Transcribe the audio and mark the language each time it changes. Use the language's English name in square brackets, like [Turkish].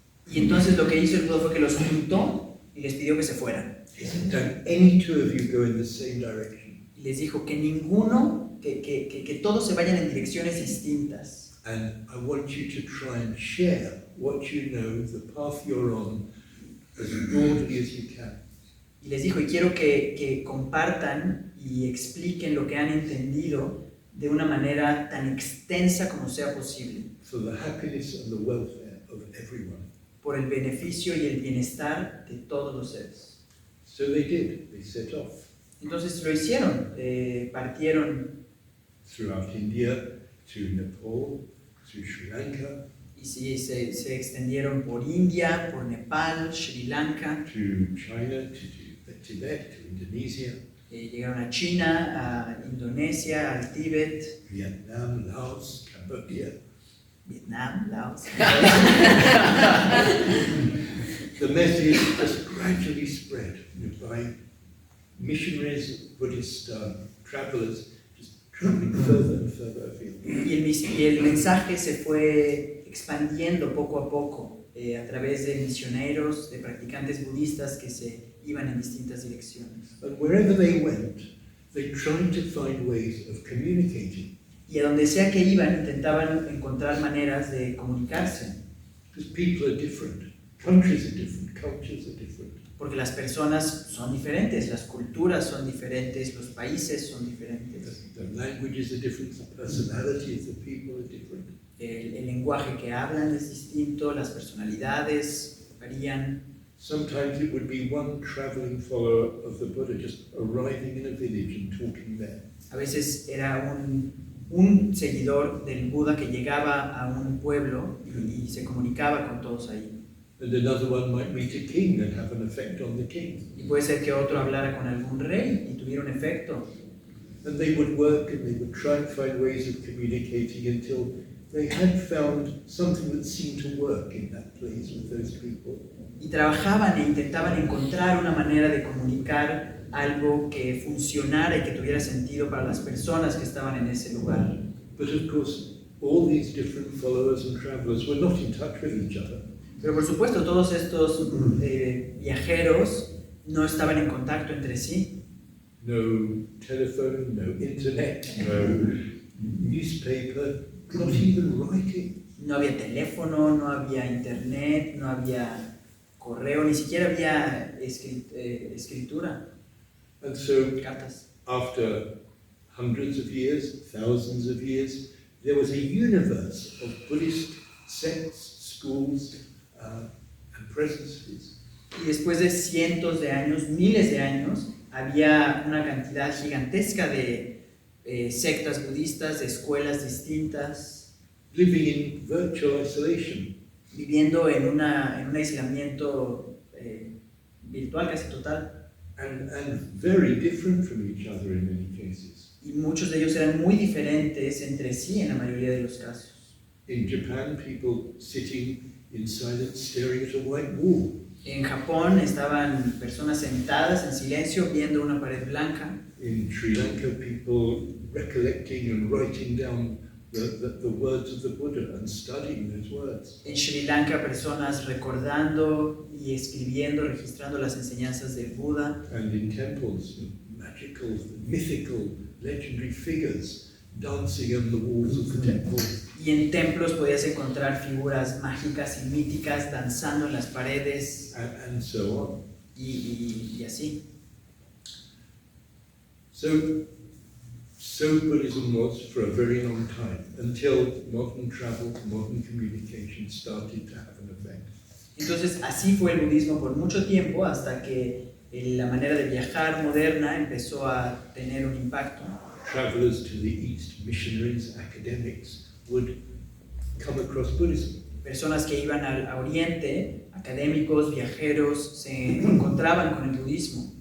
[Spanish] Y entonces lo que hizo el Buda fue que los juntó y les pidió que se fueran. [English] He said, "Don't any two of you go in the same direction." [Spanish] Y les dijo que ninguno, que todos se vayan en direcciones distintas. [English] And I want you to try and share what you know, the path you're on, as broadly as you can. [Spanish] Y les dijo, y quiero que compartan y expliquen lo que han entendido de una manera tan extensa como sea posible, [English] For the happiness and the welfare of everyone. [Spanish] por el beneficio y el bienestar de todos los seres. [English] So they did, they set off [Spanish] Entonces lo hicieron, partieron [English] throughout India, to Nepal, to Sri Lanka, [Spanish] y sí, se extendieron por India, por Nepal, Sri Lanka, [English] to China, to Tibet, to Indonesia, [Spanish] llegaron a China, a Indonesia, al Tíbet, [English] Vietnam, Laos, Cambodia. [Spanish] Vietnam, Laos. [English] The message just gradually spread by missionaries, Buddhist travelers, just traveling further and further afield. [Spanish] Y el mensaje se fue expandiendo poco a poco a través de misioneros, de practicantes budistas que se iban en distintas direcciones. [English] And wherever they went, they tried to find ways of communicating. [Spanish] Y a donde sea que iban, intentaban encontrar maneras de comunicarse, [English] Because people are different, countries are different, cultures are different. [Spanish] porque las personas son diferentes, las culturas son diferentes, los países son diferentes, [English] The languages are different, the personality of the people are different. [Spanish] el lenguaje que hablan es distinto, las personalidades varían. [English] Sometimes it would be one traveling follower of the Buddha just arriving in a village and talking there. [Spanish] A veces era un seguidor del Buda que llegaba a un pueblo y se comunicaba con todos ahí. [English] And another one might meet a king and have an effect on the king. [Spanish] Y puede ser que otro hablara con algún rey y tuviera un efecto. [English] And they would work and they would try and find ways of communicating until they had found something that seemed to work in that place with those people. [Spanish] Y trabajaban e intentaban encontrar una manera de comunicar algo que funcionara y que tuviera sentido para las personas que estaban en ese lugar. [English] But of course, all these different followers and travelers were not in touch with each other. [Spanish] Pero por supuesto, todos estos viajeros no estaban en contacto entre sí. [English] No telephone, no internet, no newspaper, not even writing. [Spanish] No había teléfono, no había internet, no había correo, ni siquiera había escritura, [English] And so, [Spanish] cartas. [English] after hundreds of years, thousands of years, there was a universe of Buddhist sects, schools, and presences. [Spanish] Y después de cientos de años, miles de años, había una cantidad gigantesca de sectas budistas, de escuelas distintas, [English] Living in virtual isolation. [Spanish] viviendo en un aislamiento virtual casi total. [English] And very different from each other in many cases. [Spanish] Y muchos de ellos eran muy diferentes entre sí en la mayoría de los casos. [English] In Japan, people sitting in silence, staring at a white wall. [Spanish] En Japón estaban personas sentadas en silencio viendo una pared blanca. [English] In Sri Lanka, people recollecting and writing down the words of the Buddha and studying those words. [Spanish] En Sri Lanka, personas recordando y escribiendo, registrando las enseñanzas del Buda. [English] And in temples, magical, mythical, legendary figures dancing on the walls of the temple. [Spanish] Y en templos podías encontrar figuras mágicas y míticas danzando en las paredes [English] And so on. [Spanish] y así. [English] So Buddhism was for a very long time, until modern travel, modern communication started to have an effect. [Spanish] Entonces así fue el budismo por mucho tiempo hasta que la manera de viajar moderna empezó a tener un impacto. [English] Travelers to the East, missionaries, academics, would come across Buddhism. [Spanish] Personas que iban a Oriente, académicos, viajeros, se encontraban con el budismo.